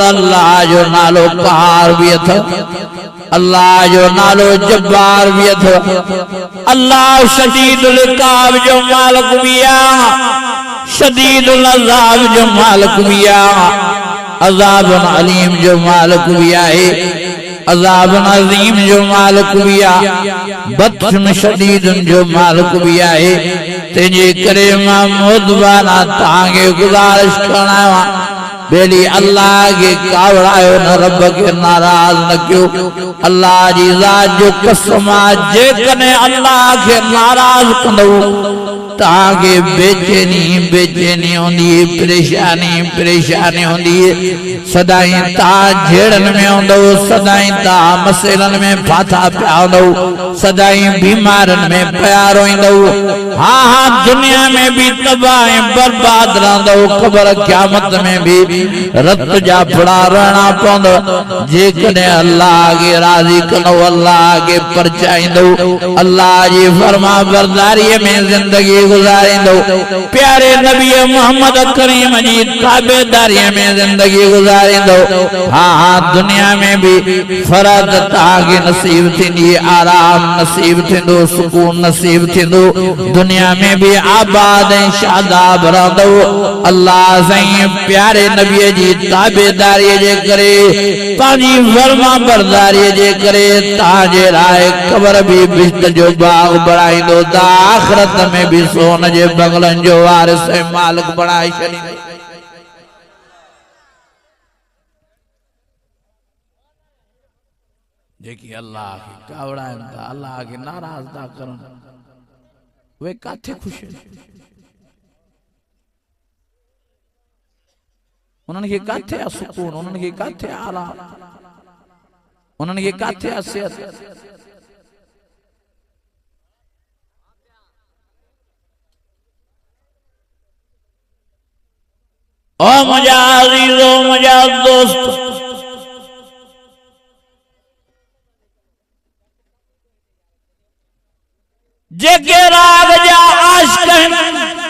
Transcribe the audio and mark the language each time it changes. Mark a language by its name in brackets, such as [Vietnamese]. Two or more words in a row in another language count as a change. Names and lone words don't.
[Sindhi] अल्लाह जो नालो क़हार भी अथव अल्लाह जो नालो जब्बार भी अथव अल्लाह [Arabic] شديد العقاب [Sindhi] जो मालिक भी आहे [Arabic] شديد العذاب [Sindhi] जो मालिक भी आहे [Arabic] عذاب أليم [Sindhi] जो मालिक भी आहे [Arabic] عذاب عظيم [Sindhi] जो मालिक भी आहे, [Arabic] بطشًا شديد [Sindhi] जो मालिक भी आहे। तेजे करे मां मोदबाना तांगे गुजारिश करना बेली अल्लाह के कावड़ायो न, रब के नाराज न क्यों। अल्लाह जी ज़ात जो कसम आहे, जेकॾहिं अल्लाह के नाराज कंदो ताके बेचैनी बेचैनी होंदी, परेशानी परेशानी होंदी, सदाई ता झेड़न में होंदो, सदाई ता मसइलन में फाथा पिया होंदो, सदाई बीमारन में पिया रोईंदो। हाँ हाँ दुनिया में भी तबाह बर्बाद रहंदो, ख़बर क़यामत में भी रत जा फड़ा रहना पवंदो। जेकॾहिं अल्लाह के राज़ी कंदो, अल्लाह के परचाईंदो, अल्लाह जी फरमा बरदारीअ में ज़िंदगी गुजारिंदो, प्यारे नबी मोहम्मद करीम जी ताबेदारी में जिंदगी गुजारिंदो। हाँ हाँ दुनिया में भी फरद ताके नसीब थींदी, आराम नसीब थींदो, सुकून नसीब थींदो, दुनिया में भी आबाद ऐं शादाब रहंदो। अल्लाह साईं प्यारे नबी जी ताबेदारी जे करे, ताजी फरमा बरदारी जे करे ताजे राय कबर भी बिश्त जो बाग बढ़ाईंदो, ता आखिरत में भी सोन जे बंगलन जो वारिस मालिक बनाए छॾींदो। जेकी अल्लाह के कावड़ाइन था, अल्लाह के नाराज था करन, वे काथे खुश आहिनि, उन्हनि खे काथे आहे सुकून, उन्हनि खे काथे आराम, उन्हनि खे काथे आहे सिहत। ओ मुझा अज़ीज़ो, मुझा दोस्त, जेके राग जा आशिक़ आहिनि,